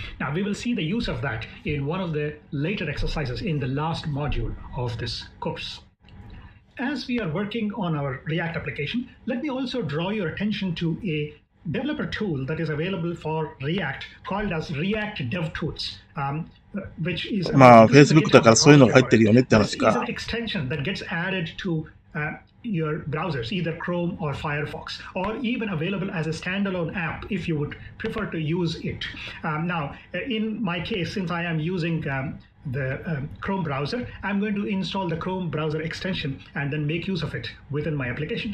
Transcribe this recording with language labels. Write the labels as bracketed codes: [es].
[en] Now we will see the use of that in one of the later exercises in the last module of this course. As we are working on our React application, let me also draw your attention to a developer tool that is available for React called as React DevTools, which is [ja] Facebook だからそういうのが入ってるよねって話か。 [en] This is an extension that gets added to your browsers, either Chrome or Firefox, or even available as a standalone app if you would prefer to use it. Now, in my case, since I am using the Chrome browser, I'm going to install the Chrome browser extension and then make use of it within my application.